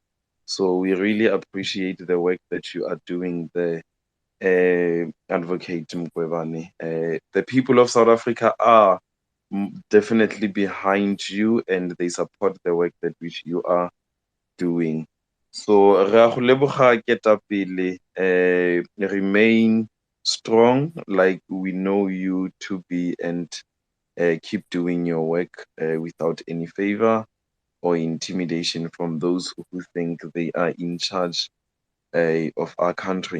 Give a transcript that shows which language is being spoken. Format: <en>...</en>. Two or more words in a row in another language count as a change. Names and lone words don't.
<en>So we really appreciate the work that you are doing there, Advocate Mkhwebane. The people of South Africa are definitely behind you, and they support the work that which you are doing.</en> <tn>So re a go leboga ketapele,</tn> <en>remain strong like we know you to be, and keep doing your work without any favor or intimidation from those who think they are in charge of our country.</en>